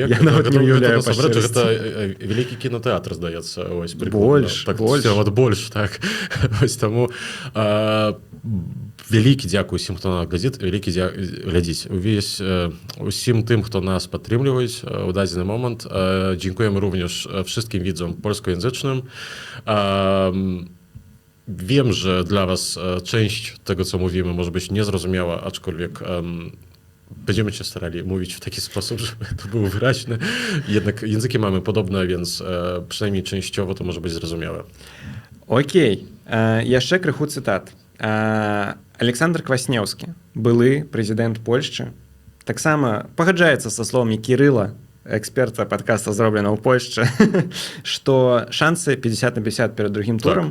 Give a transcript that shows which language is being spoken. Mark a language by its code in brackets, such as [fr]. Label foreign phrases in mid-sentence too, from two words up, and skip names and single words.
[be] Я нават не уяўляю, па шчырасці. Гэта вялікі кінотэатр, здаецца. Больш. Больш, так. Вось таму вялікі дзякуй усім, хто нас глядзіць. Усім тым, хто нас падтрымліваюць у дадзены момант. [pl] Dziękujemy również wszystkim widzom polskojęzycznym. Wiem, że dla was część tego, co mówimy, może być niezrozumiała, aczkolwiek będziemy się starali mówić w taki sposób, żeby to było wyraźne. Jednak języki mamy podobne, więc przynajmniej częściowo to może być zrozumiałe. [be] Окей. Яшчэ крыху цытат. Александр Кваснеўскі, былы прэзідэнт Польшчы, таксама пагаджаецца са словамі Кірыла, эксперта падкаста «Зроблена ў Польшчы», што шансы 50/50 перад другім турам.